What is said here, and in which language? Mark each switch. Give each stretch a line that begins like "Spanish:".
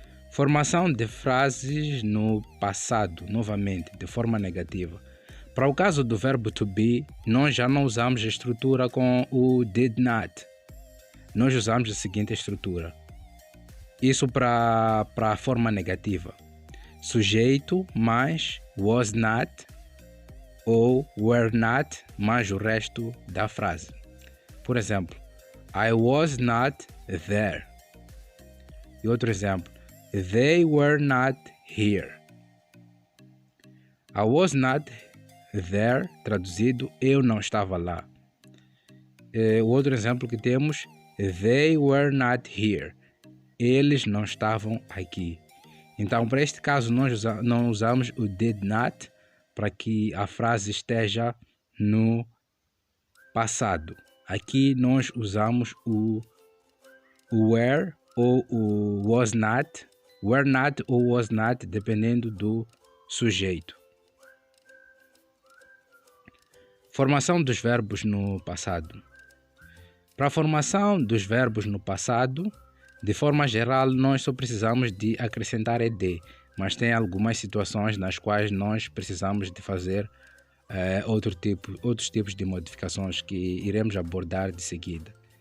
Portuguese: Formação de frases no passado, novamente, de forma negativa. Para o caso do verbo to be, nós já não usamos a estrutura com o did not. Nós usamos a seguinte estrutura. Isso para a forma negativa. Sujeito mais was not ou were not mais o resto da frase. Por exemplo,
English: I was not there.
Portuguese: E outro exemplo,
English: they were not here. I was not there,
Portuguese: traduzido, eu não estava lá. O outro exemplo que temos,
English: they were not here.
Portuguese: Eles não estavam aqui. Então, para este caso, nós não usamos o did not para que a frase esteja no passado. Aqui nós usamos o were ou o was not, were not ou was not, dependendo do sujeito. Formação dos verbos no passado. Para a formação dos verbos no passado, de forma geral, nós só precisamos de acrescentar ed, mas tem algumas situações nas quais nós precisamos de fazer outros tipos de modificações que iremos abordar de seguida.